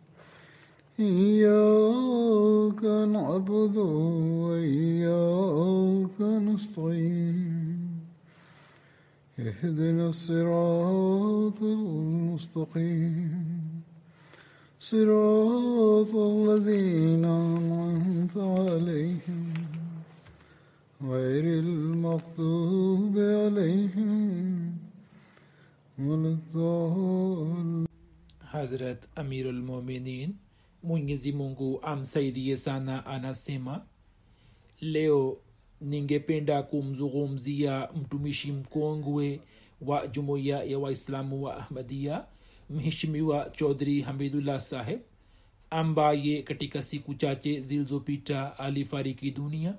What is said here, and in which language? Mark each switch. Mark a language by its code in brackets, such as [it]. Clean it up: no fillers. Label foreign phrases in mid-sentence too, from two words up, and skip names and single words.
[ar] إياك نعبد وإياك نستعين اهدنا الصراط المستقيم صراط الذين أنعمت عليهم غير المغضوب عليهم ولا الضالين. [sw] Hazrat [ar] أمير المؤمنين, [sw] Mwenyezi Mungu amsaidie sana, anasema leo ningependa kumzungumzia mtumishi mkongwe wa jumuiya ya Waislamu wa Ahmadiyya, Mheshimiwa Chaudhry Hamidullah Saheb, ambaye katika siku chache zilizopita alifariki dunia.